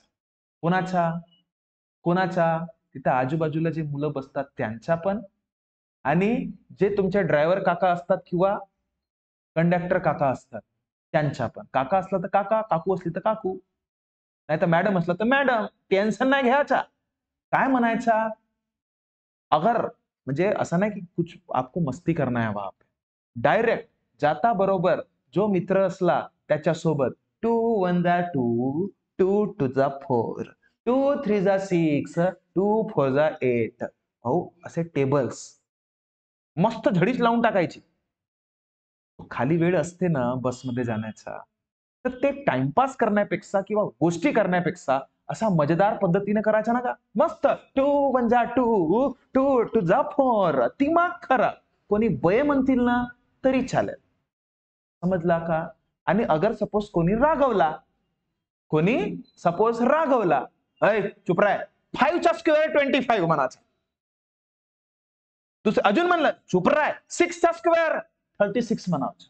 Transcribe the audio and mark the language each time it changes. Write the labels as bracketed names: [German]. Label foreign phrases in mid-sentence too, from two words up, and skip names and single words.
[Marathi] कोणाचा कोणाचा तिथे आजूबाजूला जे मुलं बसतात त्यांच्या पण आणि जे तुमचे ड्रायव्हर काका असतात किंवा कंडक्टर काका असतात त्यांच्या पण. काका असला तर काका, काकू असली तर काकू, नाही तर मॅडम असला तर मॅडम. टेन्शन नाही घ्यायचा. काय म्हणायचा अगर म्हणजे असं नाही की [Hindi] कुछ आपको मस्ती करना है वहां पे. [Marathi] डायरेक्ट जाता बरोबर जो मित्र असला त्याच्यासोबत 2 1 जा 2, 2 2 जा 4, 2 3 जा 6, 2 4 जा 8. हो असे टेबल्स मस्त झडीच लावून टाकायची. खाली वेळ असते ना बसमध्ये जाण्याचा तर ते टाइमपास करण्यापेक्षा किंवा गोष्टी करण्यापेक्षा असा मजेदार पद्धतीने करायचा ना का मस्त 2 1 जा 2, 2 2 जा 4. दिमाग खरा. कोणी बये म्हणतील ना तरी चालेल. समजला का? आणि अगर सपोज कोणी रागवला अय चुप राय 5 चा स्क्वेअर 25 म्हणायचं. दुसरं अजून म्हणलं चुप राय 6 चा स्क्वेअर 36 म्हणायचं.